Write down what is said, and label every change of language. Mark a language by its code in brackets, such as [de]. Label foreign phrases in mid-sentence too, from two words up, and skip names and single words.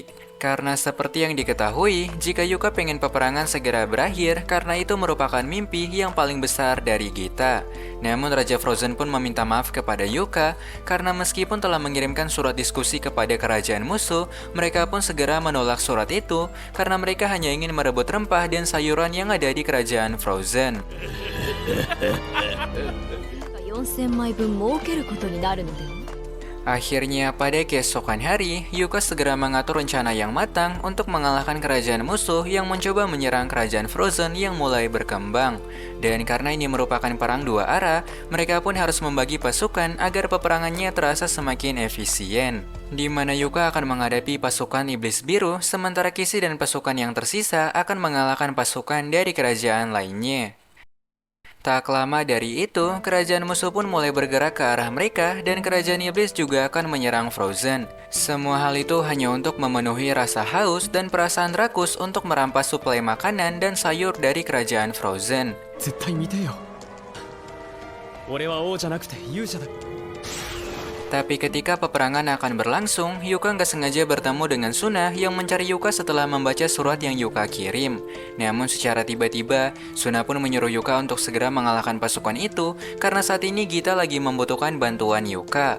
[id] Karena seperti yang diketahui, jika Yuka pengen peperangan segera berakhir, karena itu merupakan mimpi yang paling besar dari Gita. Namun Raja Frozen pun meminta maaf kepada Yuka, karena meskipun telah mengirimkan surat diskusi kepada kerajaan musuh, mereka pun segera menolak surat itu, karena mereka hanya ingin merebut rempah dan sayuran yang ada di kerajaan Frozen. [ja] 4000 枚分儲けることになるのでは [id] Akhirnya pada keesokan hari, Yuka segera mengatur rencana yang matang untuk mengalahkan kerajaan musuh yang mencoba menyerang kerajaan Frozen yang mulai berkembang. Dan karena ini merupakan perang dua arah, mereka pun harus membagi pasukan agar peperangannya terasa semakin efisien. Di mana Yuka akan menghadapi pasukan Iblis Biru, sementara Kissy dan pasukan yang tersisa akan mengalahkan pasukan dari kerajaan lainnya. Tak lama dari itu, kerajaan musuh pun mulai bergerak ke arah mereka dan kerajaan iblis juga akan menyerang Frozen. Semua hal itu hanya untuk memenuhi rasa haus dan perasaan rakus untuk merampas suplai makanan dan sayur dari kerajaan Frozen. [ja] 絶対見てよ俺は王じゃなくて勇者だ [id] Tapi ketika peperangan akan berlangsung, Yuka nggak sengaja bertemu dengan Suna yang mencari Yuka setelah membaca surat yang Yuka kirim. Namun secara tiba-tiba, Suna pun menyuruh Yuka untuk segera mengalahkan pasukan itu karena saat ini Gita lagi membutuhkan bantuan Yuka.